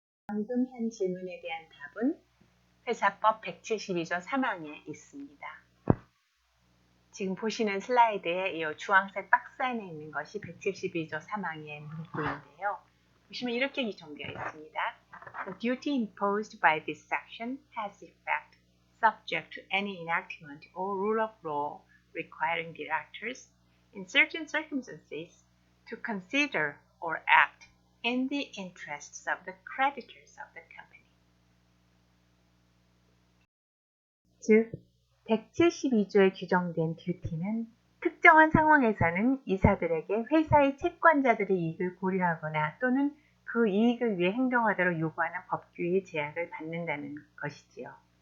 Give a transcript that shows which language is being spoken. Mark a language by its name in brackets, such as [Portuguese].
[Korean] 방금 한 질문에 대한 답은 회사법 172조 3항에 있습니다. 지금 보시는 슬라이드에 이 주황색 박스 안에 있는 것이 172조 3항의 문구인데요. 보시면 이렇게 규정되어 있습니다. [English] The duty imposed by this section has effect subject to any enactment or rule of law requiring directors in certain circumstances to consider or act in the interests of the creditors of the company. [Korean] 즉, 172조에 규정된 듀티는 특정한 상황에서는 이사들에게 회사의 채권자들의 이익을 고려하거나 또는 그 이익을 위해 행동하도록 요구하는 법규의 제약을 받는다는 것이지요.